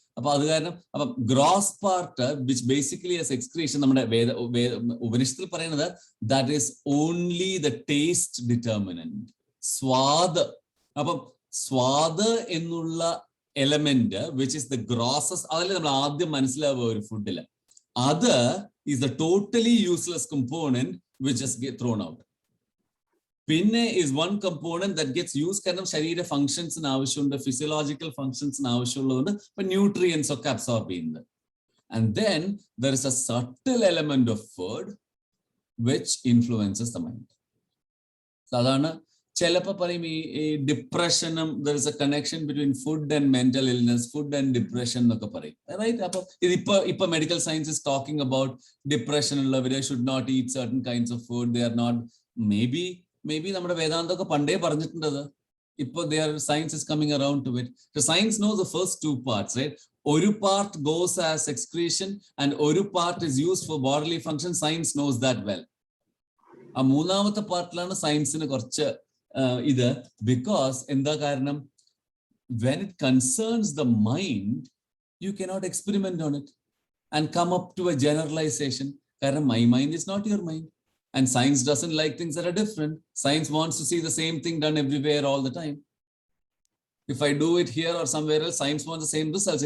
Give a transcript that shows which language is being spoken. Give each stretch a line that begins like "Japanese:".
Malayalam: അപ്പൊ അത് കാരണം അപ്പൊ
English: gross part which basically as excretion,
Malayalam: നമ്മുടെ ഉപനിഷത്തിൽ പറയുന്നത്
English: That is only the taste determinant, സ്വാദ്.
Malayalam: അപ്പം സ്വാദ് എന്നുള്ള element
English: which is the grosses,
Malayalam: അതല്ലേ നമ്മൾ ആദ്യം മനസ്സിലാവുക ഒരു ഫുഡില്.
English: അത് is the totally useless component which just get thrown out. Pinne is one component that gets used
Malayalam: കാരണം ശരീര ഫങ്ഷൻസിന് ആവശ്യമുണ്ട്, ഫിസിയോളജിക്കൽ ഫങ്ഷൻസിന് ആവശ്യമുള്ളതുകൊണ്ട് ഇപ്പൊ ന്യൂട്രിയൻസ് ഒക്കെ അബ്സോർബ് ചെയ്യുന്നത്.
English: And then there is a subtle element of food which influences the mind.
Malayalam: അതാണ് ചിലപ്പോൾ പറയും ഈ ഡിപ്രഷനും
English: there is a connection between food and mental illness, food and depression
Malayalam: എന്നൊക്കെ പറയും.
English: Right?
Malayalam: അപ്പൊ ഇപ്പൊ
English: Medical science is talking about depression ഉള്ളവര് should not eat certain kinds of food. They are not, may be
Malayalam: നമ്മുടെ വേദാന്തമൊക്കെ പണ്ടേ പറഞ്ഞിട്ടുണ്ട്.
English: ഇപ്പൊ science is coming around to it. Science knows the first 2 parts, right? ഒരു part goes as excretion and ഒരു part is used for bodily function. Science knows that well.
Malayalam: ആ 3ാമത്തെ പാർട്ടിലാണ് സയൻസിന് കുറച്ച് ഇത്. Because എന്താ കാരണം?
English: when it concerns the mind, you cannot experiment on it and come up to a generalization. കാരണം my mind is not your mind, and science doesn't like things that are different. Science wants to see the same thing done everywhere all the time. If I do it here or somewhere else, science wants the same results.